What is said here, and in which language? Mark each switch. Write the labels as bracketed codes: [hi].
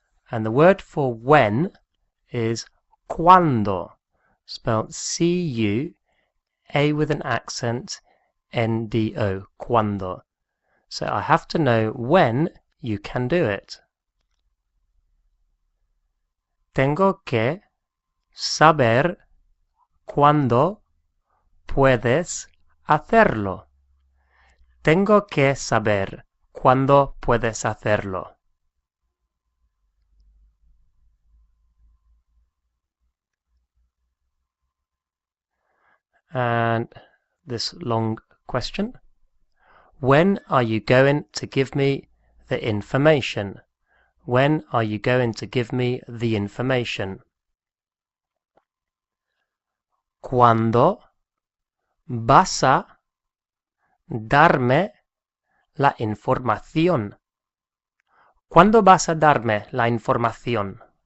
[en] And the word for when is cuando, spelled C-U-A with an accent, N-D-O, cuando. So I have to know when you can do it. [es] Tengo que saber cuándo puedes hacerlo. Tengo que saber cuándo puedes hacerlo. [en] And this long question. When are you going to give me the information? When are you going to give me the information? [es] ¿Cuándo vas a darme la información? ¿Cuándo vas a darme la información?